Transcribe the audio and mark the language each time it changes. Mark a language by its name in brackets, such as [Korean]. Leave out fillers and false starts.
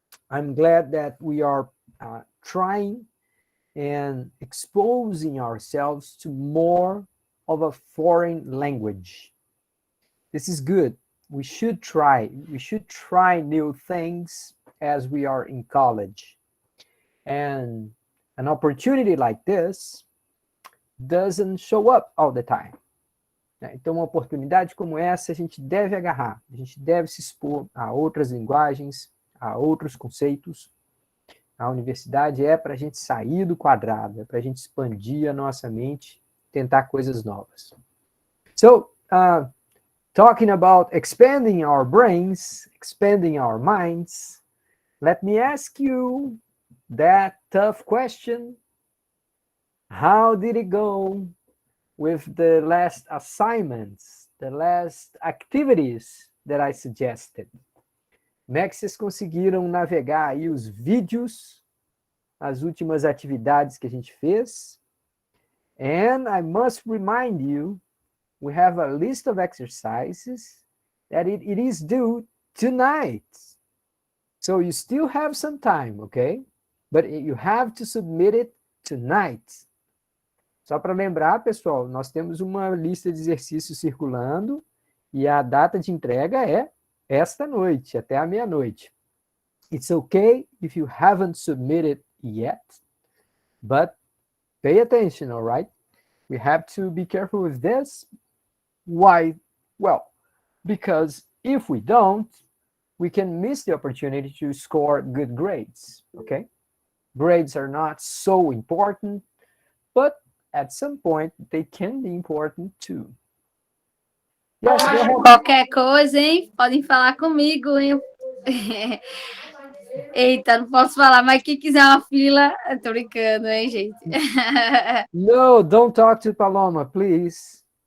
[English] I'm glad that we are trying and exposing ourselves to more of a foreign language. This is good. We should try. We should try new things as we are in college. And an opportunity like this doesn't show up all the time. [Portuguese] Então, uma oportunidade como essa a gente deve agarrar, a gente deve se expor a outras linguagens, a outros conceitos. A universidade é para a gente sair do quadrado, é para a gente expandir a nossa mente, tentar coisas novas. [English] So, talking about expanding our brains, expanding our minds, let me ask you that tough question. How did it go with the last assignments, the last activities that I suggested? [Portuguese] Como é que vocês conseguiram navegar aí os vídeos, as últimas atividades que a gente fez? [English] And I must remind you, we have a list of exercises that it is due tonight. So you still have some time, okay? But you have to submit it tonight. [Portuguese] Só para lembrar, pessoal, nós temos uma lista de exercícios circulando e a data de entrega é esta noite, até a meia-noite. [English] It's okay if you haven't submitted yet, but pay attention, all right? We have to be careful with this. Why? Well, because if we don't, we can miss the opportunity to score good grades, okay? Grades are not so important, but at some point they can be important too. Yes, [Portuguese] qualquer coisa, hein? Podem falar comigo, hein? Eita, não posso falar, mas quem quiser uma fila, eu tô brincando, hein, gente? [English] No, don't talk to Paloma, please.